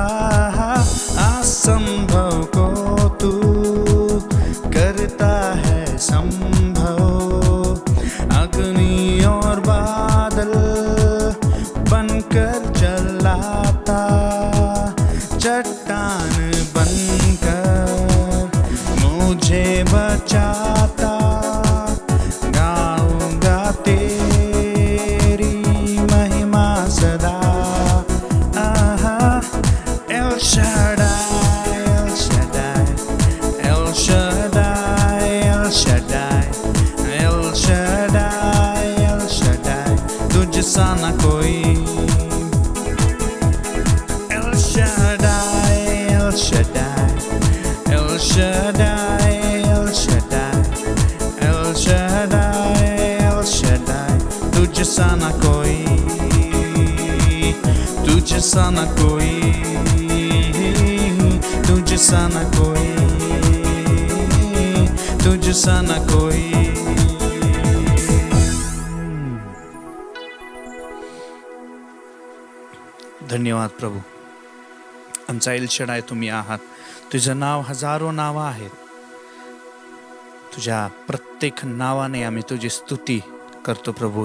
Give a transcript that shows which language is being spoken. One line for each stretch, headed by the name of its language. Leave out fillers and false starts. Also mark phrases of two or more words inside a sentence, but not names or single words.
Hindi: असंभव को तू करता है संभव, अग्नि और बादल बनकर चलाता. चट्टान बनकर मुझे बचाता, गाऊंगा तेरी महिमा सदा. El Shaddai, El Shaddai, El Shaddai, El Shaddai, El Shaddai, El Shaddai, तुझ सा ना कोई. El Shaddai, El Shaddai, El Shaddai, El Shaddai, El Shaddai, El Shaddai, तुझ सा ना कोई, तुझ सा ना कोई, तुझ सा ना कोई, तुझ सा ना कोई.
Marathi: धन्यवाद प्रभू. आमचा एलशडाय तुम्ही आहात. तुझं नाव हजारो नावं आहेत. तुझ्या प्रत्येक नावाने आम्ही तुझी स्तुती करतो प्रभू.